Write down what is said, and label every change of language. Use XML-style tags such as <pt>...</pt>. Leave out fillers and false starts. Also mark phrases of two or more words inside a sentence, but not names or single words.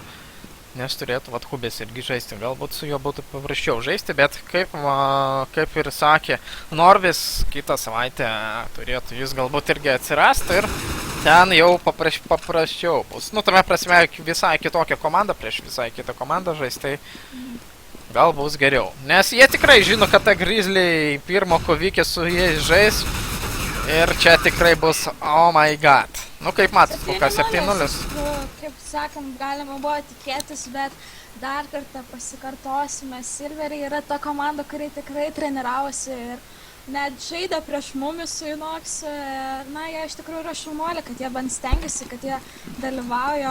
<lt>Nes turėtų vat Hubis irgi žaisti, galbūt su juo būtų paprasčiau žaisti, bet kaip ir sakė Norvis, kitą savaitę turėtų jis galbūt irgi atsirasti ir ten jau paprasčiau bus. Nu, tame prasme, visai kitokia komanda prieš visai kitą komandą žaisti, tai gal bus geriau. Nes jie tikrai žino, kad ta Grizzly pirmo kovikė su jais žais ir čia tikrai bus</lt> <en>oh my god.</en> <lt>Nu, kaip matot, kol kas 7-0. Kaip sakant, galima buvo tikėtis, bet dar kartą pasikartosime. Silveriai yra ta komanda, kuri tikrai treniravosi ir net žaidė prieš mumis su Inox. Na, jie iš tikrųjų yra šaunuoliai, kad jie bent stengiasi, kad jie dalyvauja.</lt>